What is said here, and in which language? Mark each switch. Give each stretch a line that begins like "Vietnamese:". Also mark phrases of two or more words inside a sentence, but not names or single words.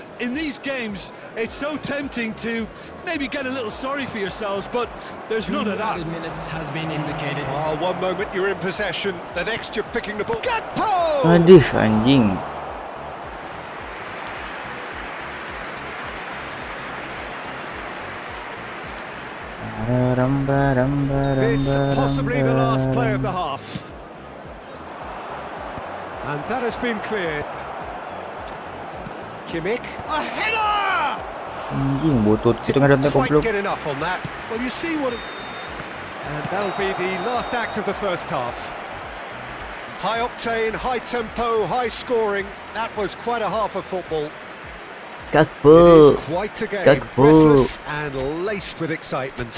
English: In these games, it's so tempting to maybe get a little sorry for yourselves, but there's none of that. Minutes has been indicated. Oh, one moment you're in possession, the next you're picking the ball. Gakpo!
Sundanese: Aduh anjing.
English: This possibly the last play of the half. And that has been cleared. Kimmich, a header!
Sundanese: Anjing butut kita ngadepnya
English: Didn't quite goblok. get enough on that. Well, you see what... And that'll be the last act of the first half. High octane, high tempo, high scoring. That was quite a half of football. Gakpo. It is quite a game, Gakpo. breathless and laced with excitement.